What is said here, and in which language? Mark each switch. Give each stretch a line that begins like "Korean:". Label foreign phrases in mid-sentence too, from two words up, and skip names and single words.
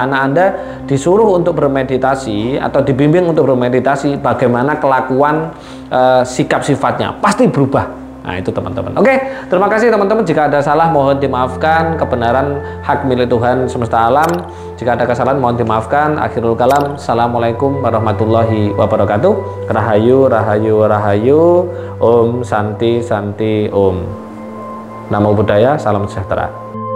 Indonesian: Anak Anda disuruh untuk bermeditasi atau dibimbing untuk bermeditasi, bagaimana kelakuan sikap sifatnya pasti berubah. Nah itu teman-teman. Oke, terima kasih teman-teman. Jika ada salah mohon dimaafkan. Kebenaran hak milik Tuhan semesta alam. Jika ada kesalahan mohon dimaafkan.
Arabic: آخر الكلام. السلام عليكم ورحمة الله وبركاته.
Sanskrit: Rahayu, rahayu, rahayu. ओम् शान्ति शान्ति ओम्.
Pali: Namo Buddhaya,
Indonesian: salam sejahtera.